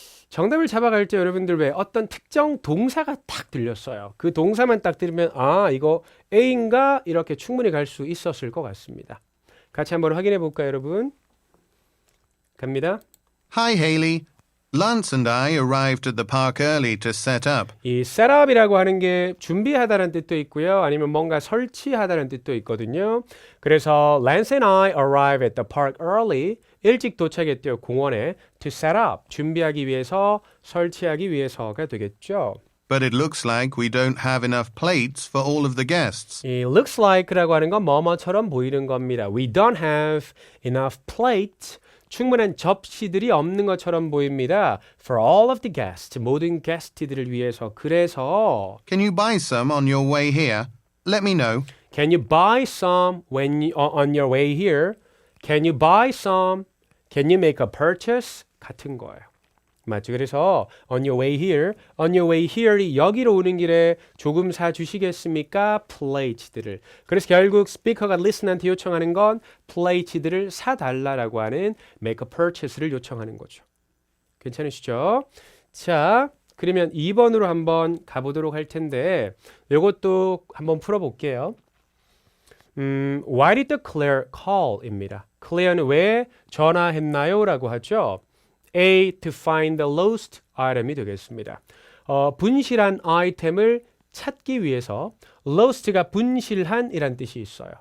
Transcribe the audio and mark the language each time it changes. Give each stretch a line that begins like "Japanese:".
Korean: 정답을 잡아갈 때 여러분들 왜 어떤 특정 동사가 딱 들렸어요. 그 동사만 딱 들으면 이거 A인가? 이렇게 충분히 갈 수 있었을 것 같습니다. 같이 한번 확인해 볼까요, 여러분? 갑니다.
English: Hi, Haley. Lance and I arrived at the park early to set up.
Korean: 이 setup이라고 하는 게 준비하다는 뜻도 있고요. 아니면 뭔가 설치하다는 뜻도 있거든요. 그래서
English: Lance and I arrived at the park early.
Korean: 일찍 도착했대요. 공원에.
English: To set up.
Korean: 준비하기 위해서, 설치하기 위해서가 되겠죠.
English: But it looks like we don't have enough plates for all of the guests.
Korean: 이 looks like라고 하는 건 뭐뭐처럼 보이는 겁니다.
English: We don't have enough plates.
Korean: 충분한 접시들이 없는 것처럼 보입니다.
English: For all of the guests.
Korean: 모든 게스트들을 위해서. 그래서
English: Can you buy some on your way here? Let me know. Can you buy some on your way here? Can you buy some? Can you make a purchase?
Korean: 같은 거예요. 맞죠? 그래서
English: on your way here
Korean: 이 여기로 오는 길에 조금 사주시겠습니까? plates들을. 그래서 결국 스피커가 listen한테 요청하는 건 plates들을 사달라라고 하는
English: make a purchase
Korean: 를 요청하는 거죠. 괜찮으시죠? 자, 그러면 2번으로 한번 가보도록 할 텐데 이것도 한번 풀어볼게요.
English: Why did Claire call?입니다.
Korean: Claire는 왜 전화했나요? 라고 하죠. A.
English: To find the lost item이 되겠습니다.
Korean: 분실한 아이템을 찾기 위해서 lost가 분실한 이란 뜻이 있어요.